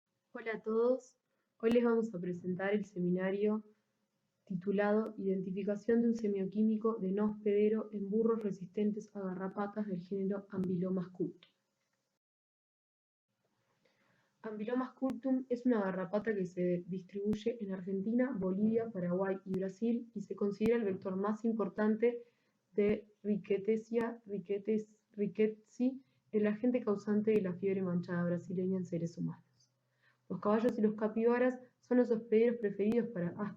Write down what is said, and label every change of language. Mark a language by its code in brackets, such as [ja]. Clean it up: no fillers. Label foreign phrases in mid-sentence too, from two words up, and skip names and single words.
[es] Hola a todos, hoy les vamos a presentar el seminario titulado Identificación de un semioquímico de no hospedero en burros resistentes a garrapatas del género Ambilomas cultum. Ambilomas cultum es una garrapata que se distribuye en Argentina, Bolivia, Paraguay y Brasil y se considera el vector más importante de Rickettsia rickettsii, el agente causante de la fiebre manchada brasileña en seres humanos. Los caballos y los capibaras son los hospederos preferidos para A.